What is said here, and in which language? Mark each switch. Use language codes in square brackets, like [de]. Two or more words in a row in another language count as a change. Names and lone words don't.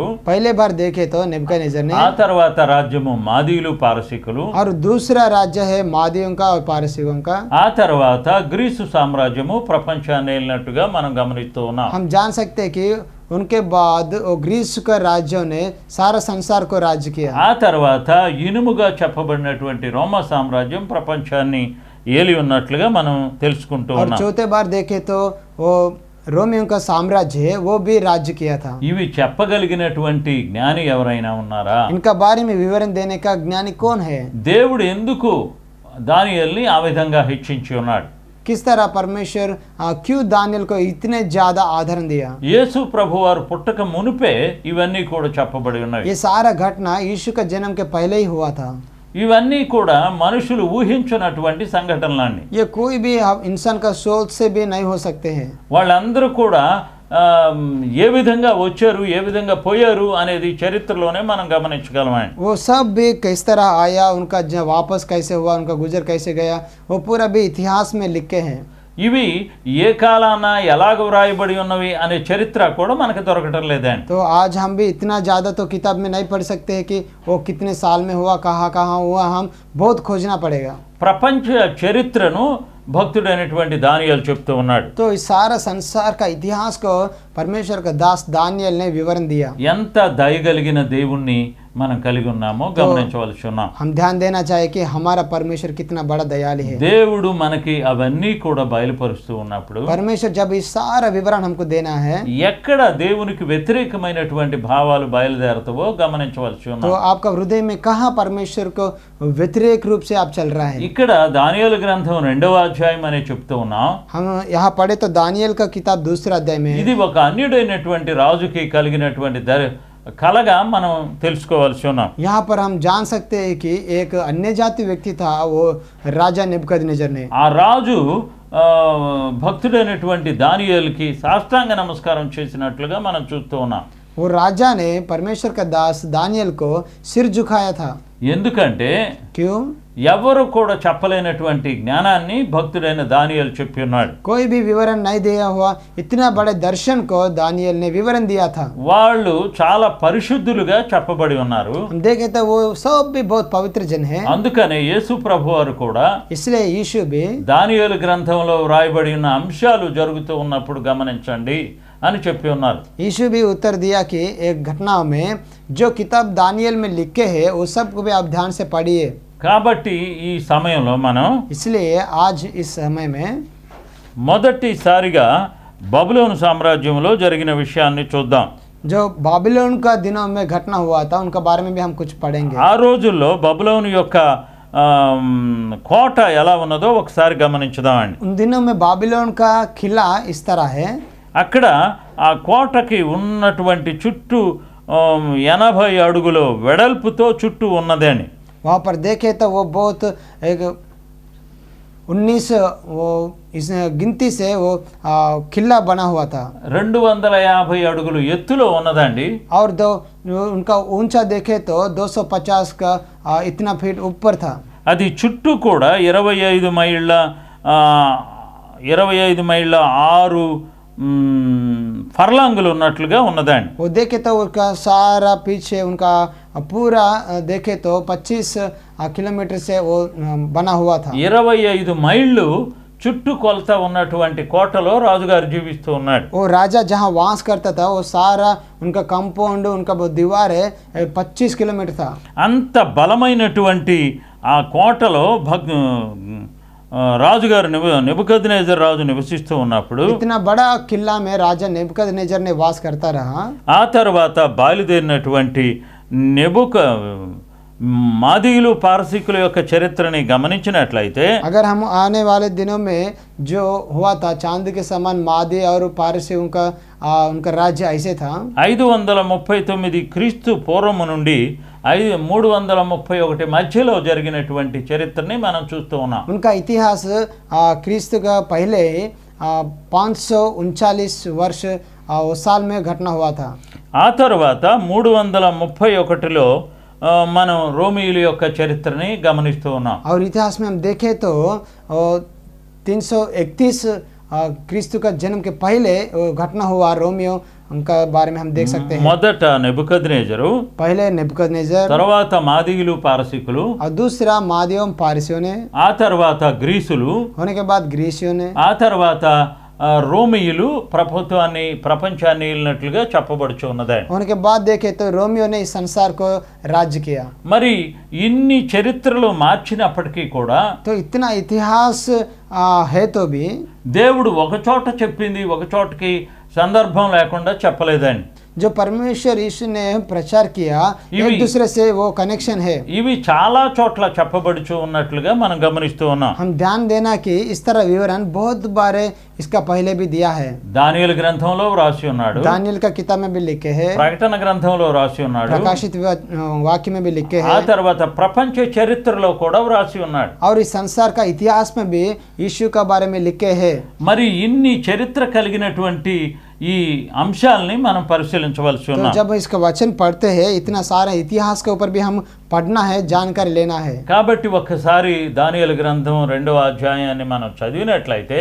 [hi] पहले बार देखे तो नेबुकदनेस्सर ने, [te] ఆ తర్వాత రాజ్యము మాదీయులు పారసీకులు, [hi] और दूसरा राज्य है मादियों का और पारसियों का। [te] ఆ తర్వాత గ్రీసు సామ్రాజ్యము ప్రపంచాన్ని ఏలినట్టుగా మనం గమనిస్తూ ఉన్నాం. [hi] हम जान सकते हैं कि उनके बाद वो ग्रीस के राज्यों ने सारा संसार को राज्य किया। [te] ఆ తర్వాత ఇనుముగా చెప్పబడినటువంటి రోమా సామ్రాజ్యం ప్రపంచాన్ని ఏలి ఉన్నట్లుగా మనం తెలుసుకుంటూ [hi] और [te] ఉన్నాం. [hi] चौथे बार देखे तो वो रोमियों का साम्राज्य है, वो भी राज्य किया था। [te] ఇవి చెప్పగలిగినటువంటి జ్ఞాని ఎవరైనా ఉన్నారా? [hi] इनका बारे में विवरण देने का ज्ञानी कौन है? [te] దేవుడు ఎందుకు దానియేలుని ఆ విధంగా హెచ్చించి ఉన్నాడు? [hi] किस तरह परमेश्वर क्यों दानिయేल को इतने ज्यादा आदरण दिया? [te] యేసు ప్రభువారు పుట్టక మునిపే ఇవన్నీ కూడా చెప్పబడి ఉన్నవి. [hi] ये सारा घटना यीशु का जन्म के पहले ही हुआ था। [te] ఇవన్నీ కూడా మనుషులు ఊహించినటువంటి సంఘటనలన్నీ. [hi] ये कोई भी इंसान का सोच से भी नहीं हो सकते हैं। [te] వాళ్ళందరూ కూడా ఏ విధంగా వచ్చారు, ఏ విధంగా పోయారు అనేది చరిత్రలోనే మనం గమనించగలమండి. [hi] वो सब भी किस तरह आया, उनका वापस कैसे हुआ, उनका गुजर कैसे गया, वो पूरा भी इतिहास में लिखे हैं। [te] ఇవి ఏ కాలాన ఎలాగ వ్రాయబడి ఉన్నవి అనే చరిత్ర కూడా మనకు దొరకటం లేదండి. [hi] तो आज हम भी इतना ज़्यादा तो किताब में नहीं पढ़ सकते हैं कि वो कितने साल में हुआ, कहाँ कहाँ हुआ, हम बहुत खोजना पड़ेगा। [te] ప్రపంచ చరిత్రను భక్తుడైనటువంటి దానియేలు చెప్తూ ఉన్నాడు. [hi] तो इस सारा संसार का इतिहास को परमेश्वर का दास दानियल ने विवरण दिया. [te] ఎంత దయగలిగిన దేవుణ్ణి మనం కలిగి ఉన్నామో గమనించవలసి ఉన్నాం. [hi] हम ध्यान देना चाहिए कि हमारा परमेश्वर कितना बड़ा दयालु है. [te] దేవుడు మనకి అవన్నీ కూడా బయలుపరుస్తూ ఉన్నప్పుడు [hi] परमेश्वर जब इस सारा विवरण हमको देना है, [te] ఎక్కడ దేవునికి వ్యతిరేకమైనటువంటి భావాలు బయలుదేరుతావో గమనించవలసి [hi] तो [te] ఉన్నాం. [hi] आपका हृदय में कहाँ परमेश्वर को व्यतिरेक रूप से आप चल रहा है. [te] ఇక్కడ దానియేలు గ్రంథం 2వ అధ్యాయం అనే చెప్తూ ఉన్నాం. [hi] हम यहाँ पढ़े तो दानियल का किताब 2 अध्याय में [te] ఇది ఒక అన్యుడైనటువంటి రాజుకి కలిగినటువంటి కలగా మనం తెలుసుకోవాల్సి ఉన్నాం. [hi] यहाँ पर हम जान सकते हैं कि एक अन्य जाति व्यक्ति था, वो राजा नेबुकदनेस्सर ने. [te] ఆ రాజు భక్తుడైనటువంటి దానియేలుకి సాష్టాంగ నమస్కారం చేసినట్లుగా మనం చూస్తూ ఉన్నాం. [hi] वो राजा ने परमेश्वर का दास दानियल को सिर झुकाया था. [te] ఎందుకంటే [hi] क्यों? [te] ఎవరు కూడా చెప్పలేనటువంటి జ్ఞానాన్ని భక్తుడైన దానియేలు చెప్పి ఉన్నాడు. [hi] कोई भी विवरण नहीं दिया हुआ इतना बड़े दर्शन को दानियल ने विवरण दिया था. [te] వాళ్ళు చాలా పరిశుద్ధులుగా చెప్పబడి ఉన్నారు. [hi] हम देखे तो वो सब भी बहुत पवित्र जन है. [te] అందుకనే యేసు ప్రభు వారు కూడా [hi] इसलिए यीशु भी [te] దానియేలు గ్రంథంలో వ్రాయబడి ఉన్న అంశాలు జరుగుతూ ఉన్నప్పుడు గమనించండి అని చెప్పి ఉన్నారు. [hi] यीशु भी उत्तर दिया कि एक घटनाओं में जो किताब दानियल में लिखे हैं वो सब को भी आप ध्यान से पढ़िए. [te] కాబట్టి ఈ సమయంలో మనం [hi] इसलिए आज इस समय में [te] మొదటిసారిగా బబులోను సామ్రాజ్యంలో జరిగిన విషయాన్ని చూద్దాం. [hi] जो बाबिलोन का दिनों में घटना हुआ था उनका बारे में भी हम कुछ पढ़ेंगे. [te] ఆ రోజుల్లో బబులోను యొక్క కోట ఎలా ఉన్నదో ఒకసారి గమనించుదామండి. [hi] उन दिनों में बाबिलोन का किला इस तरह है. [te] అక్కడ ఆ కోటకి ఉన్నటువంటి చుట్టూ 80 అడుగుల వెడల్పుతో చుట్టూ ఉన్నదని. [hi] वहाँ पर देखे तो वो बहुत एक 19 वो इस गिनती से वो किला बना हुआ था. [te] 250 అడుగులు ఎత్తులో ఉన్నదండి. [hi] और दो उनका ऊंचा देखे तो 250 का इतना फीट ऊपर था. [te] అది చుట్టూ కూడా 25 మైళ్ళ 6 ఫర్లాంగులు ఉన్నట్లుగా ఉన్నదండి. [hi] वो देखे तो उनका सारा पीछे उनका पूरा देखे तो 25 किलोमीटर से वो बना हुआ था. [te] 25 మైళ్ళు చుట్టూ కొలత ఉన్నటువంటి కోటలో రాజుగారు జీవిస్తూ ఉన్నాడు. [hi] वो राजा जहाँ वास करता था वो सारा उनका कंपाउंड उनका वो दीवार है 25 किलोमीटर था. [te] అంత బలమైనటువంటి ఆ కోటలో రాజుగారు నెబుకద్నెజర్ రాజు నివసిస్తూ ఉన్నప్పుడు [hi] इतना बड़ा किला में राजा नेबुकदनेस्सर ने वास करता रहा. [te] ఆ తర్వాత బయలుదేరినటువంటి మాదీయులు పారసీకుల యొక్క చరిత్రని గమనించినట్లయితే [hi] अगर हम आने वाले दिनों में जो हुआ था चांद के समान मादी और पारसी उनका राज्य ऐसे था. [te] 539 క్రీస్తు పూర్వము నుండి 331 మధ్యలో జరిగినటువంటి చరిత్రని మనం చూస్తూ ఉన్నాం. [hi] उनका इतिहास क्रिस्त का पहले 539 वर्ष उस साल में घटना हुआ था. [te] ఆ తర్వాత 331లో మనం రోమియుల యొక్క చరిత్రని గమనిస్తూ ఉన్నాం. [hi] और इतिहास में हम देखें तो 331 क्रिस्त का जन्म के पहले घटना हुआ रोमियो उनका बारे में हम देख सकते हैं. [te] మొదట నెబుకద్నెజరు, [hi] पहले नेबुकदनेस्सर, [te] తర్వాత మాదీయులు పారసీకులు, [hi] और दूसरा मादियों पारसियों ने, [te] ఆ తర్వాత గ్రీసులు, [hi] होने के बाद ग्रीसियों ने, [te] ఆ తర్వాత రోమియులు ప్రపంచాన్ని ఏలినట్లుగా చెప్పబడుచు ఉన్నది. [hi] होने के बाद देखे तो रोमियो ने इस संसार को राज्य किया. [te] మరి ఇన్ని చరిత్రలు మార్చినప్పటికీ కూడా [hi] तो इतना इतिहास है तो भी [te] దేవుడు ఒక చోట చెప్పింది ఒక చోటకి సందర్భం లేకుండా చెప్పలేదండి. [hi] जो परमेश्वर यीशु ने प्रचार किया एक दूसरे से वो कनेक्शन है. [te] ఇవి చాలా చోట్ల చెప్పబడుచు ఉన్నట్లుగా మనం గమనిస్తూ ఉన్నాం. [hi] हम ध्यान देना कि इस तरह विवरण बहुत बार इसका पहले भी दिया है. [te] దానియేలు గ్రంథంలో రాసి ఉన్నాడు, [hi] दानियल का किताब में भी लिखे हैं, [te] ప్రకటన గ్రంథంలో రాసి ఉన్నాడు, [hi] प्रकाशित वाक्य में भी लिखे [te] ఆ [hi] हैं, [te] తర్వాత ప్రపంచ చరిత్రలో కూడా రాసి ఉన్నాడు. [hi] और इस संसार का इतिहास में भी यीशु का बारे में लिखे हैं. [te] మరి ఇన్ని చరిత్ర కలిగినటువంటి ఈ అంశాలని మనం పరిశీలించవలసి [hi] तो [te] ఉన్నాం. [hi] जब इसका वचन पढ़ते हैं इतना सारा इतिहास के ऊपर भी हम पढ़ना है, जानकारी लेना है. [te] కాబట్టి ఒక్కసారి దానియేలు గ్రంథం 2వ అధ్యాయాన్ని మనం చదివినట్లయితే